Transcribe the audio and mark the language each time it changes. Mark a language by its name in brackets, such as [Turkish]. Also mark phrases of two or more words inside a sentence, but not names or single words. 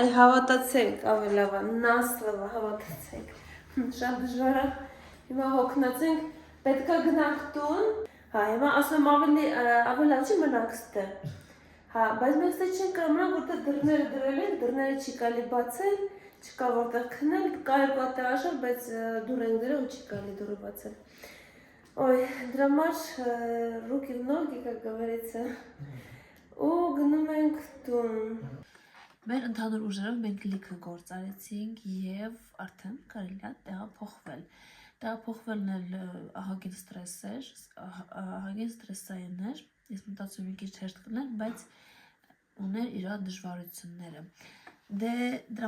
[Armenian] հավատացեք, ավելավա, նասլավա, հավատացեք, շատ դժվար է, հիմա հոգնած ենք, պետք է գնանք տուն, հա, հիմա ասում եմ ավելի լավ չի մնանք ստեղ, հա, բայց մենք ստեղ չենք կամրանք, որտեղ դռները դրել ենք, դռները չի կարելի բացել, չկա որտեղ քնել, կա երկու հատ աշոր, բայց դուր են դրել ու չի կարելի դուրը բացել։ Ոյ, դրա համար [Russian] руки в ноги, как говорится, [Armenian] ու գնում ենք տուն։ Մեր ընդհանուր ուժերով մենք լիքը գործ արեցինք և արդեն կարելի է տեղափոխվել։ Տեղափոխվելն էլ ահագին ստրեսային էր, ես մտածում եմ մի քիչ հեշտ կլներ, բայց ուներ իր դժվարությունները։ Դե դրա